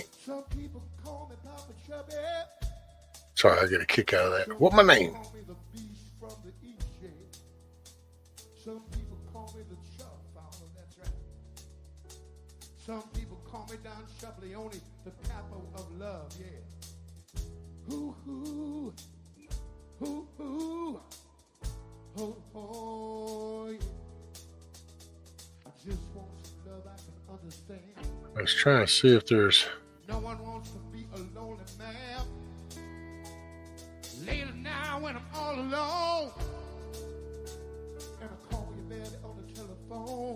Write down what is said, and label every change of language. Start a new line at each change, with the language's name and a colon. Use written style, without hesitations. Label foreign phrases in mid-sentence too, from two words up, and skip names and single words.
English: Some people call me Papa Chubby. Sorry, I get a kick out of that. What my name? Call me the beast from the East Shade. Some people call me the Chub Fowler, that's right. Some people call me Don Shuffleone, the capo of love, yeah. Hoo hoo, hoo hoo, ho ho, yeah. I just want some love I can understand. I was trying to see if there's. No one wants to be a lonely man. Later now when I'm all alone, and I call you baby on the telephone.